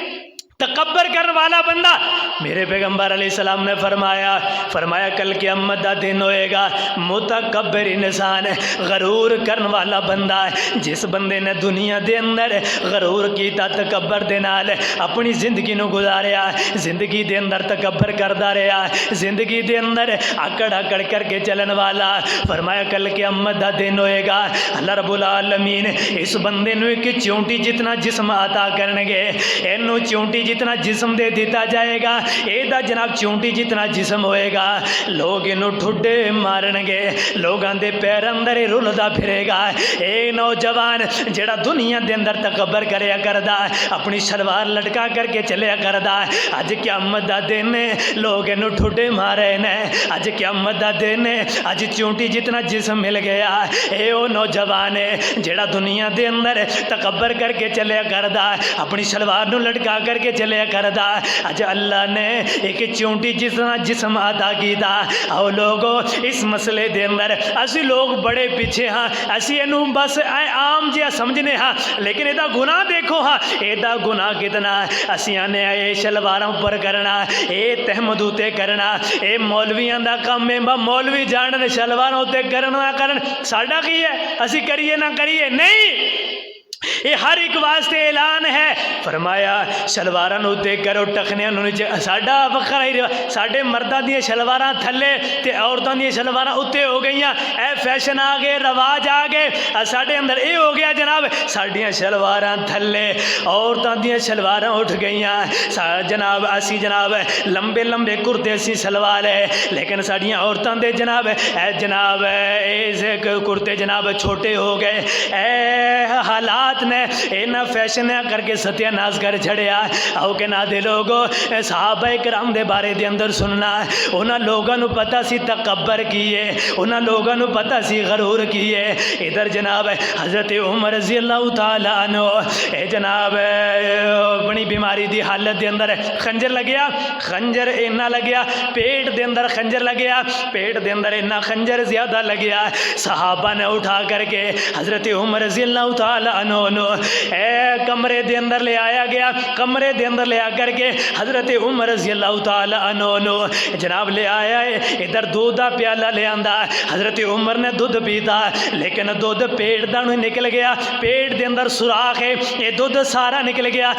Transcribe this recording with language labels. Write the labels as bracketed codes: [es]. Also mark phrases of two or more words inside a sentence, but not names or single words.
[pa] تکبر کرنے والا بندہ، میرے پیغمبر [ar] علیہ السلام [pa] نے فرمایا کل قیامت دا دن ہوئے گا، متکبر انسان غرور کرنے والا بندہ ہے، جس بندے نے دنیا دے اندر غرور کیتا تکبر دے نال اپنی زندگی نو گزاریا، زندگی دے اندر تکبر کردا رہیا، زندگی دے اندر اکڑ اکڑ کر کے چلن والا، فرمایا کل قیامت دا دن ہوئے گا، [ar] اللہ رب العالمین [pa] اس بندے نو ایک چونٹی جتنا جسم عطا کرن گے، اینو چونٹی جتنا جسم دے دیتا جائے گا، اے دا جناب چونٹی جتنا جسم ہوئے گا، لوگ انہوں ٹھڈے مارن گے، لوگاں دے پیر اندر رلدا پھرے گا۔ اے نوجوان جڑا دنیا دے اندر تکبر کریا کردا، اپنی شلوار لٹکا کر کے چلیا کردا، اج قیامت دا دن ہے لوگ انہوں ٹھڈے مارے نے، اج قیامت دا دن ہے، اج چونٹی جتنا جسم مل گیا۔ اے او نوجوان ہے جڑا دنیا دے اندر تکبر کر کے چلیا کردا، اپنی شلوار نو لٹکا کر کے چلیا کردا، اج اللہ نے ایک چونٹی جتنا جسم عطا کیتا۔ او لوگو اس مسئلے دے اندر اسی لوگ بڑے پیچھے ہاں، اسی اینو بس عام جہا سمجھنے ہاں، لیکن ایدہ گناہ دیکھو ہاں، ایدہ گناہ کتنا، اسی آنے اے شلواراں پر کرنا، اے تہمدوتے کرنا، اے مولویاں دا کام ہے، مولوی جاننے شلواراں ہوتے کرنا کرن، ساڈا کی ہے اسی کریے نہ کریے نہیں، یہ ہر ایک واسطے اعلان ہے۔ فرمایا شلواراں نو تے کرو، ٹخنیاں نو نیچے، ساڈا وکھرا ہی ساڈے مرداں دی شلواراں تھلے تے عورتاں دی شلواراں اوتے ہو گئیاں، اے فیشن آ گئے، رواج آ گئے، ساڈے اندر اے ہو گیا جناب ساڈیاں شلواراں تھلے، عورتاں دی شلواراں اٹھ گئیاں، جناب اسی جناب لمبے لمبے کرتے اسی سلوا لے، لیکن ساڈیاں عورتاں دے جناب اے کرتے جناب چھوٹے ہو گئے۔ اے حالات نے اینا فیشن کر کے ستیہ ناز کر چھڑیا۔ او کہ نہ دے لوگو صحابہ کرام دے بارے دے اندر سننا، انہاں لوگاں نو پتہ سی تکبر کیے، انہاں لوگاں نو پتہ سی غرور کیے۔ ادھر جناب حضرت عمر [ar] رضی اللہ تعالیٰ عنہ [pa] اے جناب اپنی بیماری دی حالت دے اندر خنجر لگیا، خنجر اینا لگیا، پیٹ دے اندر خنجر لگیا، پیٹ دے اندر اینا خنجر زیادہ لگیا، صحابہ نے اٹھا کر کے حضرت عمر [ar] رضی اللہ تعالیٰ عنہ [pa] اے کمرے دے اندر لے آیا گیا، کمرے دے اندر لے آ کر کے حضرت عمر [ar] رضی اللہ تعالیٰ عنہ [pa] جناب لے آیا ہے، ادھر دودھ دا پیالہ لے آندا، حضرت عمر نے دودھ پیتا، لیکن دودھ پیٹ دا نہیں نکل گیا، پیٹ دے اندر سوراخ ہے، یہ دودھ سارا نکل گیا۔